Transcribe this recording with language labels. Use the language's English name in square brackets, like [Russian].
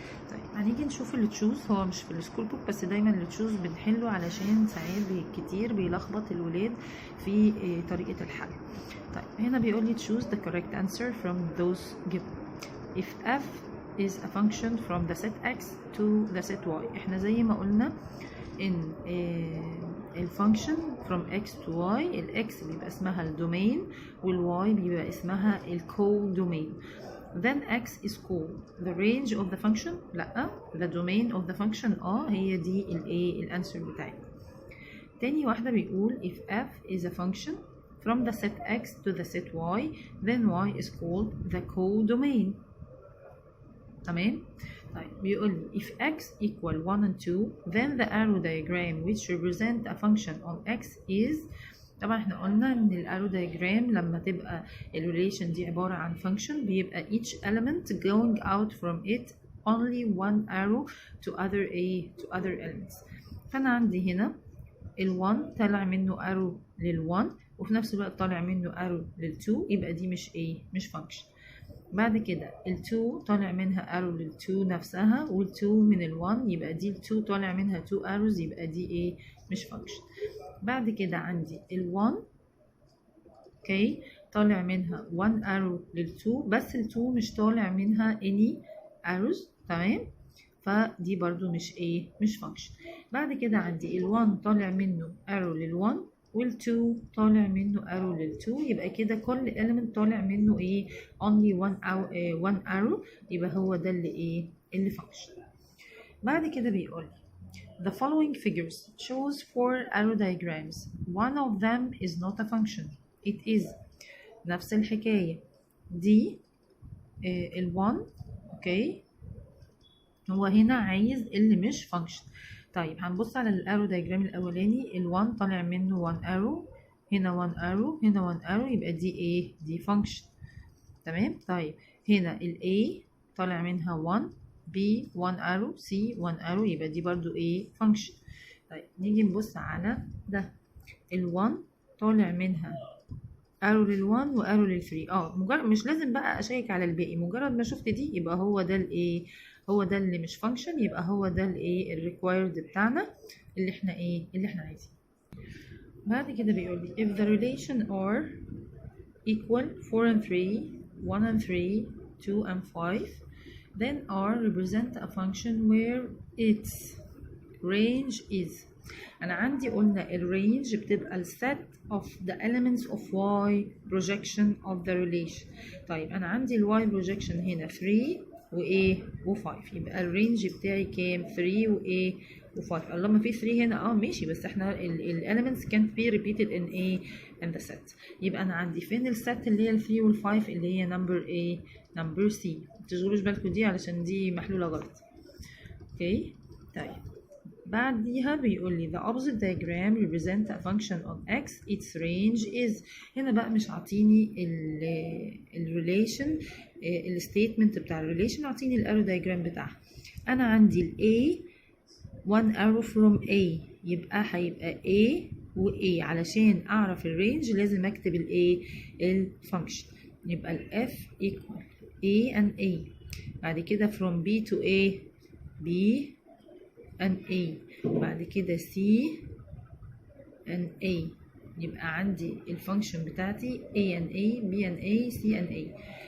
[Arabic] طيب هنيجي نشوف اللي تشوز، هو مش في السكول بوك بس دايما اللي تشوز بنحله علشان ساعات كتير بيلخبط الولاد في طريقة الحل. طيب هنا بيقول لي [English] choose the correct answer from those given. if f is a function from the set x to the set y. [Arabic] احنا زي ما قلنا ان الفانكشن [English] from x to y، [Arabic] الاكس بيبقى اسمها الدومين والواي بيبقى اسمها الكو-دومين. [English] then x is called the range of the function. [Arabic] لا، [English] the domain of the function [Arabic] هي دي الايه الانسر بتاعي. تاني واحدة بيقول [English] if f is a function from the set x to the set y then y is called the co-domain. [Arabic] تمام. طيب بيقول لي [English] if x equal 1 and 2 then the arrow diagram which represent a function on x is. [Arabic] طبعا احنا قلنا ان الارو diagram لما تبقى الريليشن دي عبارة عن function بيبقى [English] each element going out from it only one arrow to other elements. [Arabic] فانا عندي هنا ال1 طالع منه arrow لل1 وفي نفس الوقت طالع منه arrow لل2، يبقى دي مش function. بعد كده ال2 طالع منها arrow لل2 نفسها وال2 من ال1، يبقى دي ال2 طالع منها 2 arrows، يبقى دي مش function. بعد كده عندي ال1 اوكي طالع منها 1 arrow لل2 بس ال2 مش طالع منها [English] any arrows. [Arabic] تمام، فدي برضو مش function. بعد كده عندي ال1 طالع منه arrow لل1 وال2 طالع منه arrow لل2، يبقى كده كل element طالع منه [English] only one arrow، [Arabic] يبقى هو ده اللي function. بعد كده بيقول [English] the following figures shows 4 arrow diagrams. One of them is not a function. It is. [Arabic] نفس الحكاية دي ال1 اوكي، هو هنا عايز اللي مش function. طيب هنبص على الارو دايجرام الاولاني، ال1 طالع منه 1 arrow، هنا 1 arrow، هنا 1 arrow، يبقى دي function. تمام. طيب هنا A طالع منها 1، B 1 arrow، C 1 arrow، يبقى دي برضو function. طيب نيجي نبص على ده، ال1 طالع منها arrow لل1 و arrow لل3. مجرد مش لازم بقى اشيك على الباقي، مجرد ما شفت دي يبقى هو ده هو ده اللي مش function، يبقى هو ده الريكوايرد بتاعنا اللي احنا عايزينه. بعد كده بيقول لي [English] if the relation are equal 4 and 3 1 and 3 2 and 5 then R represent a function where its range is. [Arabic] أنا عندي قلنا الرينج بتبقى ال [English] set of the elements of Y projection of the relation. [Arabic] طيب أنا عندي ال Y projection هنا 3 و5، يبقى الرينج بتاعي كام؟ 3 و5. الله، ما في 3 هنا ماشي، بس احنا ال [English] elements can't be repeated in the set. [Arabic] يبقى أنا عندي فين ال set اللي هي ال 3 وال5 اللي هي number C. متشغلوش بالكم دي علشان دي محلولة غلط. اوكي. طيب بعديها بيقول لي [English] the opposite diagram represent a function on x its range is. [Arabic] هنا بقى مش عاطيني الريليشن، الستيتمنت بتاع الريليشن، عاطيني الارو دايجرام بتاعها. انا عندي ال A 1 arrow from A، يبقى هيبقى A و A. علشان اعرف الرينج لازم اكتب الفانكشن، يبقى ال F equal A and A. بعد كده from B to A B and A، بعد كده C and A، يبقى عندي الفانكشن بتاعتي A and A B and A C and A.